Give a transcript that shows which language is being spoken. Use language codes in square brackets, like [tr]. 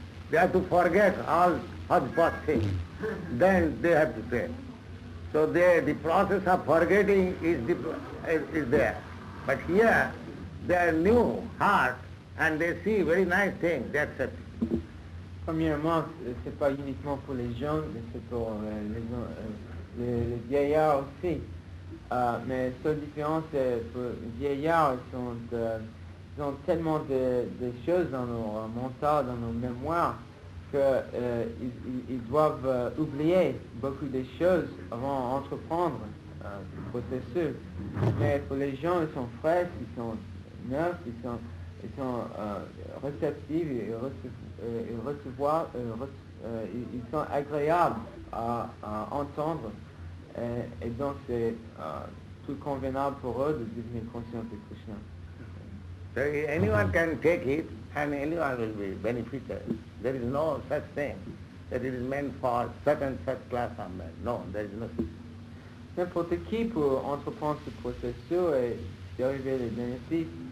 [en] They have to forget all hodgepodge things. Then they have to take. So the process of forgetting is there. But here, they are new heart and they see very nice things, they accept it. [fr] Premièrement, c'est pas uniquement pour les jeunes, mais c'est pour les vieillards aussi. Mais la seule différence, c'est pour les vieillards, ils ont tellement de choses dans leur mental, dans leur mémoire, qu'ils doivent oublier beaucoup de choses avant d'entreprendre le processus. Mais pour les gens, ils sont frais, ils sont neufs, ils sont réceptifs, ils sont agréables à entendre. Et donc c'est tout convenable pour eux de devenir conscients de Krishna. [en] So anyone can take it and anyone will be benefited. There is no such thing that it is meant for such and such class of men. No, there is no such. [fr] N'importe qui peut entreprendre ce processus et dériver les bénéfices